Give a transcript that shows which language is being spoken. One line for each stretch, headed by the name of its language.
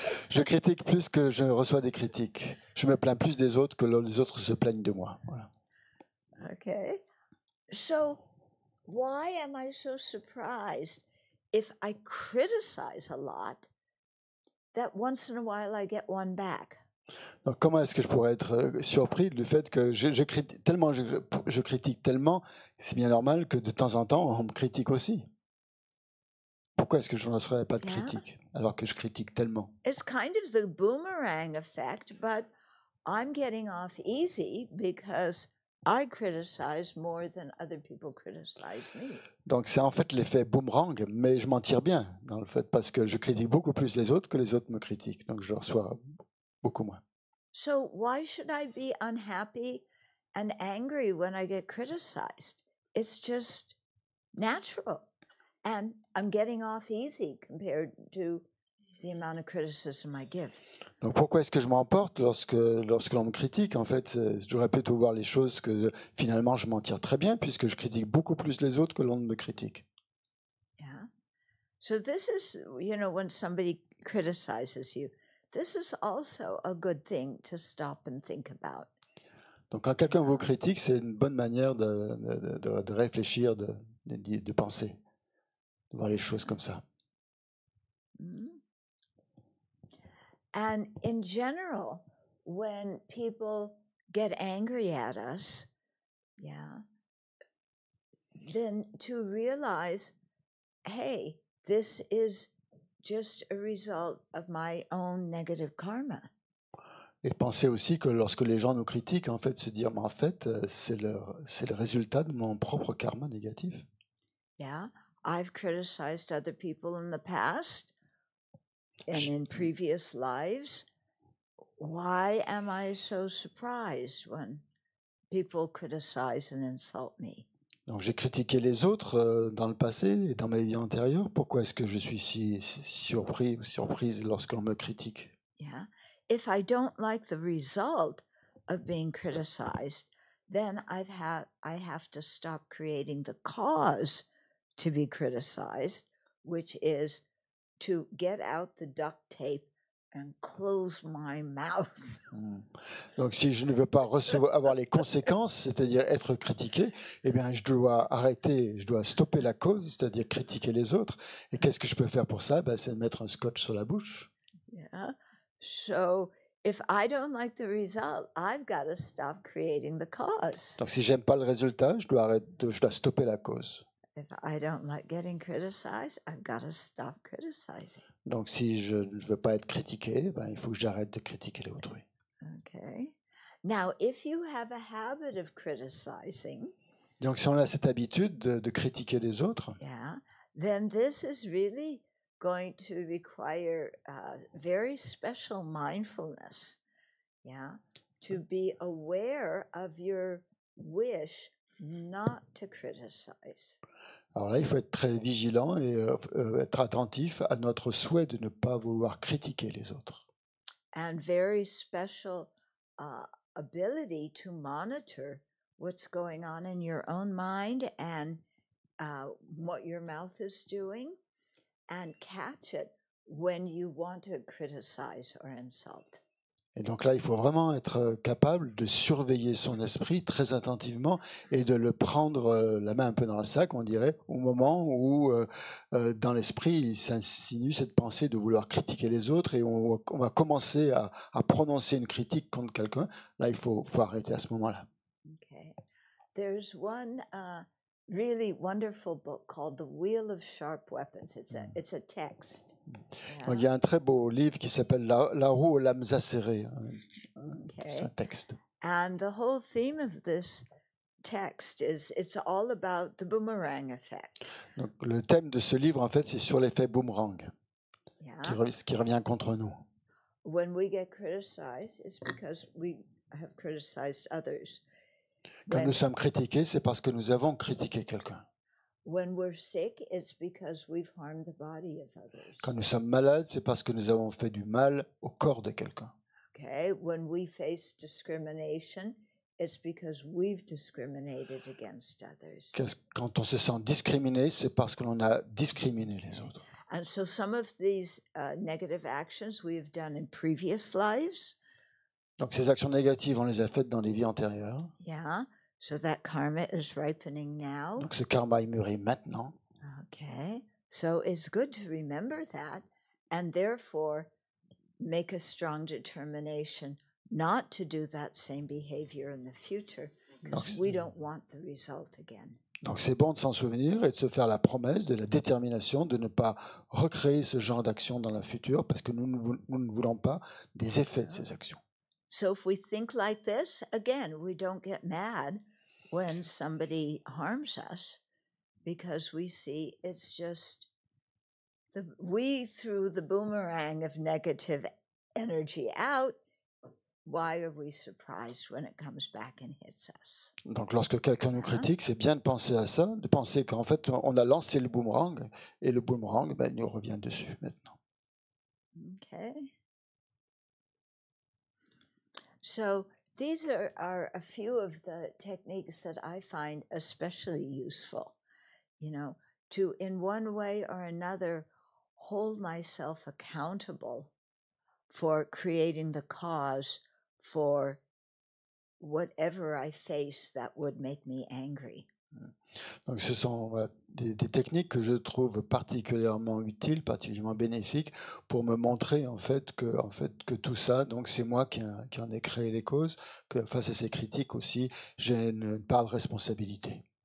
French: je critique plus que je reçois des critiques. Je me plains plus des autres que les autres se plaignent de moi. Voilà.
English: Okay, so why am I so surprised if I criticize a lot that once in a while I get one back?
French: Donc, comment est-ce que je pourrais être surpris du fait que je critique tellement, je critique tellement, c'est bien normal que de temps en temps, on me critique aussi. Pourquoi est-ce que je ne serais pas de Yeah. critique alors que je critique tellement?
English: It's kind of the boomerang effect, but I'm getting off easy because I criticize more than other people criticize me.
French: Donc, c'est en fait l'effet boomerang, mais je m'en tire bien dans le fait parce que je critique beaucoup plus les autres que les autres me critiquent. Donc, je reçois beaucoup moins.
English: So why should I be unhappy and angry when I get criticized? It's just natural. And I'm getting off easy compared to the amount of criticism I give.
French: Donc, pourquoi est-ce que je m'emporte lorsque l'on me critique? En fait, je devrais plutôt voir les choses que finalement je m'en tire très bien puisque je critique beaucoup plus les autres que l'on ne me critique. Yeah.
English: So this is, when somebody criticizes you, this is also a good thing to stop and think about.
French: Donc, quand quelqu'un vous critique, c'est une bonne manière de réfléchir, de penser, de voir les choses comme ça. Mhm.
English: And in general, when people get angry at us, then to realize, hey, this is just a result of my own negative karma.
French: Et penser aussi que lorsque les gens nous critiquent, en fait, se dire, mais en fait, c'est le résultat de mon propre karma négatif.
English: Yeah, I've criticized other people in the past and in previous lives. Why am I so surprised when people criticize and insult me?
French: Donc j'ai critiqué les autres dans le passé et dans ma vie antérieure. Pourquoi est-ce que je suis si surpris ou surprise lorsque l'on me critique? Yeah.
English: If I don't like the result of being criticized, then I have to stop creating the cause to be criticized, which is to get out the duct tape and close my mouth.
French: Donc si je ne veux pas avoir les conséquences, c'est-à-dire être critiqué, eh bien je dois arrêter, je dois stopper la cause, c'est-à-dire critiquer les autres. Et qu'est-ce que je peux faire pour ça? C'est de mettre un scotch sur la bouche. Yeah.
English: So if I don't like the result, I've got to stop creating the cause.
French: Donc si j'aime pas le résultat, je dois stopper la cause.
English: If I don't like getting criticized, I've got to stop criticizing.
French: Donc si je ne veux pas être critiqué, il faut que j'arrête de critiquer les autres. Okay.
English: Now, if you have a habit of criticizing,
French: donc si on a cette habitude de critiquer les autres,
English: then this is really going to require very special mindfulness, to be aware of your wish not to criticize.
French: Alors là, il faut être très vigilant et être attentif à notre souhait de ne pas vouloir critiquer les autres.
English: And very special ability to monitor what's going on in your own mind and what your mouth is doing, and catch it when you want to criticize or insult.
French: Et donc là, il faut vraiment être capable de surveiller son esprit très attentivement et de le prendre la main un peu dans le sac, on dirait, au moment où dans l'esprit, il s'insinue cette pensée de vouloir critiquer les autres et on va commencer à prononcer une critique contre quelqu'un. Là, il faut arrêter à ce moment-là. Okay.
English: There's one really wonderful book called The Wheel of Sharp Weapons. It's a text.
French: Donc, il y a un très beau livre qui s'appelle La roue aux lames acérées. C'est un texte.
English: And the whole theme of this text is it's all about the boomerang effect.
French: Donc, le thème de ce livre, en fait, c'est sur l'effet boomerang qui revient contre nous.
English: When we get criticized, it's because we have criticized others.
French: Quand nous sommes critiqués, c'est parce que nous avons critiqué quelqu'un.
English: When we're sick, it's because we've harmed the body of others.
French: Quand nous sommes malades, c'est parce que nous avons fait du mal au corps de quelqu'un.
English: Okay, when we face discrimination, it's because we've discriminated against others.
French: Quand on se sent discriminé, c'est parce que l'on a discriminé les autres.
English: And so some of these negative actions we've done in previous lives.
French: Donc ces actions négatives, on les a faites dans les vies antérieures. Yeah.
English: So that karma is ripening now.
French: Donc ce karma est mûri maintenant.
English: Okay. So it's good to remember that, and therefore make a strong determination not to do that same behavior in the future because we don't want the result again.
French: Donc c'est bon de s'en souvenir et de se faire la promesse de la détermination de ne pas recréer ce genre d'action dans le futur parce que nous ne voulons pas des effets de ces actions.
English: So if we think like this, again, we don't get mad when somebody harms us because we see it's just we threw the boomerang of negative energy out. Why are we surprised when it comes back and hits us?
French: Donc lorsque quelqu'un nous critique, c'est bien de penser à ça, de penser qu'en fait on a lancé le boomerang et le boomerang il nous revient dessus maintenant. Okay.
English: So these are a few of the techniques that I find especially useful, to in one way or another hold myself accountable for creating the cause for whatever I face that would make me angry.
French: Donc ce sont des techniques que je trouve particulièrement utiles, particulièrement bénéfiques pour me montrer en fait que tout ça, donc c'est moi qui en ai créé les causes, que face à ces critiques aussi, j'ai une part de responsabilité.